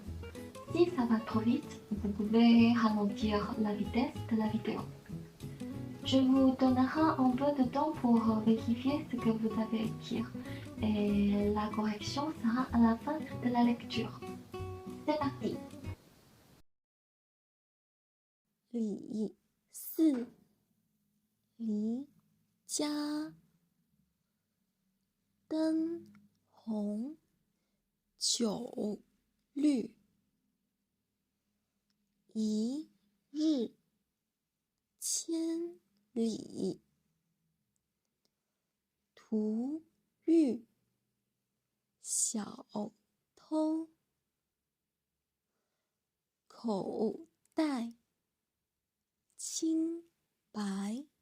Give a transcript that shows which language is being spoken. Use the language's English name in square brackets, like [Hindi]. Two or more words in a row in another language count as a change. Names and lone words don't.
[French] Si ça va trop vite, vous pouvez ralentir la vitesse de la vidéo. Je vous donnerai un peu de temps pour vérifier ce que vous avez écrit et la correction sera à la fin de la lecture. C'est parti. [Chinese] 李四离家灯红酒绿一日千里图遇小偷口袋清白